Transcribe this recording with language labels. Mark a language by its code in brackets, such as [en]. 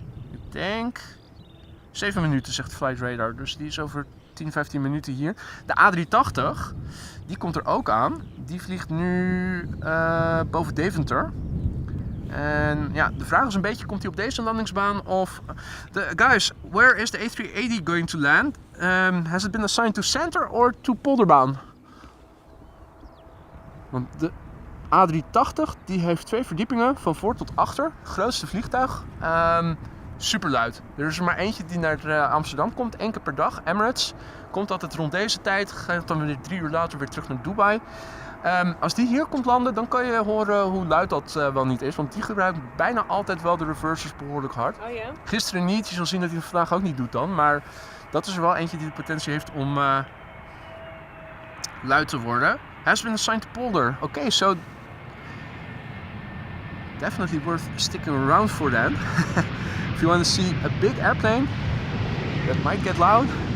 [nl] Ik denk 7 minuten, zegt Flight Radar. Dus die is over 10, 15 minuten hier. De A380, die komt er ook aan. Die vliegt nu boven Deventer. En ja, de vraag is een beetje, komt hij op deze landingsbaan of... [en] Guys, where is the A380 going to land? Has it been assigned to center or to polderbaan? [nl] Want de A380 die heeft 2 verdiepingen van voor tot achter. Het grootste vliegtuig. Super luid. Er is er maar eentje die naar Amsterdam komt, 1 keer per dag. Emirates komt altijd rond deze tijd, gaat dan weer 3 uur later weer terug naar Dubai. Als die hier komt landen, dan kan je horen hoe luid dat wel niet is. Want die gebruikt bijna altijd wel de reversers behoorlijk hard. Oh ja? Gisteren niet, je zal zien dat hij het vandaag ook niet doet dan. Maar dat is er wel eentje die de potentie heeft om luid te worden. [en] Has been assigned to polder. Okay, so definitely worth sticking around for then. If you want to see a big airplane that might get loud.